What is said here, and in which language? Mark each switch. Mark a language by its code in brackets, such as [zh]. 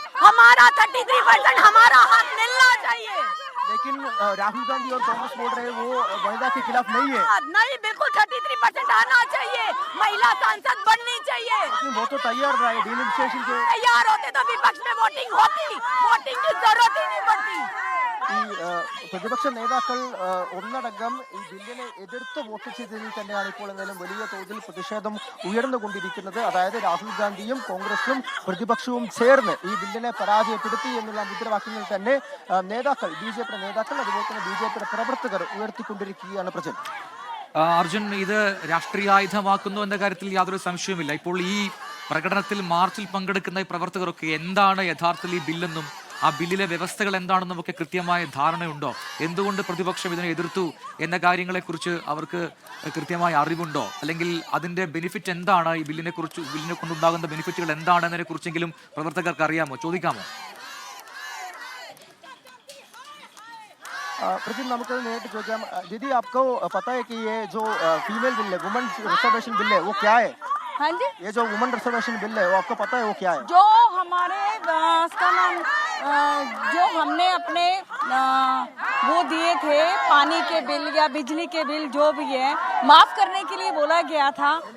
[hi] हमारा 33% हमारा हक मिलना चाहिए। लेकिन राहुल गांधी और कांग्रेस बोल रहे हैं वो वनिता के खिलाफ नहीं है। नहीं, बिल्कुल 33% आना चाहिए, महिला सांसद बननी चाहिए। लेकिन वो तो तैयार रहा है डिलिमिटेशन के। तैयार होते तो विपक्ष में वोटिंग होती, वोटिंग की जरूरत ही नहीं पड़ती। [ml] ഈ പ്രതിപക്ഷ നേതാക്കൾ ഒന്നടങ്കം ഈ ബില്ലിനെ എതിർത്ത് വോട്ട് ചെയ്തതിൽ തന്നെയാണ് ഇപ്പോൾ എന്തായാലും വലിയ തോതിൽ പ്രതിഷേധം ഉയർന്നുകൊണ്ടിരിക്കുന്നത്. അതായത് രാഹുൽ ഗാന്ധിയും കോൺഗ്രസും പ്രതിപക്ഷവും ചേർന്ന് ഈ ബില്ലിനെ പരാജയപ്പെടുത്തി എന്നുള്ള മുദ്രാവാക്യങ്ങൾ തന്നെ നേതാക്കൾ, BJP നേതാക്കൾ, അതുപോലെ തന്നെ BJP പ്രവർത്തകർ ഉയർത്തിക്കൊണ്ടിരിക്കുകയാണ്. പ്രജൻ അർജുൻ, ഇത് രാഷ്ട്രീയായുധമാക്കുന്നു എന്ന കാര്യത്തിൽ യാതൊരു സംശയവുമില്ല. ഇപ്പോൾ ഈ പ്രകടനത്തിൽ, മാർച്ചിൽ പങ്കെടുക്കുന്ന ഈ പ്രവർത്തകരൊക്കെ എന്താണ് യഥാർത്ഥത്തിൽ ഈ ബില്ലെന്നും ആ ബില്ലിലെ വ്യവസ്ഥകൾ എന്താണെന്നും ഒക്കെ കൃത്യമായ ധാരണയുണ്ടോ? എന്തുകൊണ്ട് പ്രതിപക്ഷം ഇതിനെ എതിർത്തു എന്ന കാര്യങ്ങളെക്കുറിച്ച് അവർക്ക് കൃത്യമായ അറിവുണ്ടോ? അല്ലെങ്കിൽ അതിന്റെ ബെനിഫിറ്റ് എന്താണ്, ഈ ബില്ലിനെ കൊണ്ടുണ്ടാകുന്ന ബെനിഫിറ്റുകൾ എന്താണെന്നതിനെ കുറിച്ചെങ്കിലും പ്രവർത്തകർക്ക് അറിയാമോ, ചോദിക്കാമോ? प्रदीप, നമുക്ക് നേരിട്ട് ചോദിക്കാം. [hi] दीदी, आपको पता है कि ये जो फीमेल बिल है, वुमेन रिजर्वेशन बिल है, वो क्या है? हाँ जी, ये जो वुमेन रिजर्वेशन बिल है वो आपको पता है वो क्या है? जो हमारे उसका नाम जो हमने अपने वो दिए थे, पानी के बिल या बिजली के बिल जो भी है, माफ करने के लिए बोला गया था।